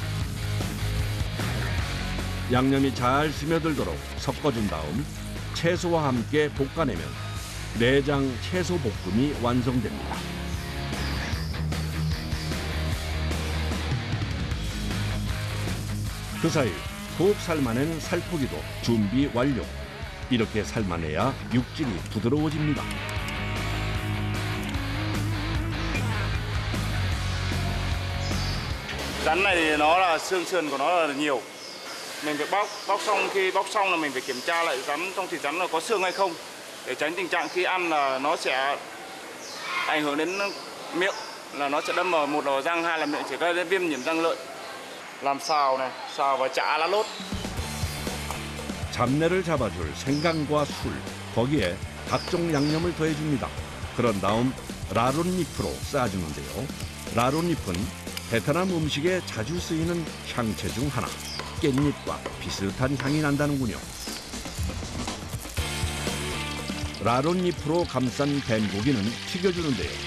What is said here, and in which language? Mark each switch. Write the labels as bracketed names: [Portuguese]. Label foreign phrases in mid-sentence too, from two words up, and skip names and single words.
[Korean] 양념이 잘 스며들도록 섞어준 다음 채소와 함께 볶아내면 내장 채소 볶음이 완성됩니다. 그 사이 푹 삶아낸 살코기도 준비 완료. 이렇게 삶아내야 육질이 부드러워집니다. [Vietnamese] Rắn này thì nó là xương sườn của nó là nhiều. Mình phải bóc xong, khi bóc xong là mình phải kiểm tra lại rắn trong thịt rắn là có xương hay không, để tránh tình trạng khi ăn là nó sẽ ảnh hưởng đến miệng, là nó sẽ đâm vào một đầu răng, hai là miệng sẽ gây ra viêm nhiễm răng lợi. Làm xào này, xào và chả lá lốt. [Korean] 잡내를 잡아줄 생강과 술, 거기에 각종 양념을 더해줍니다. 그런 다음 라론잎으로 쌓아주는데요. 라론잎은 베트남 음식에 자주 쓰이는 향채 중 하나. 깻잎과 비슷한 향이 난다는군요. 라론잎으로 감싼 뱀고기는 튀겨주는데요.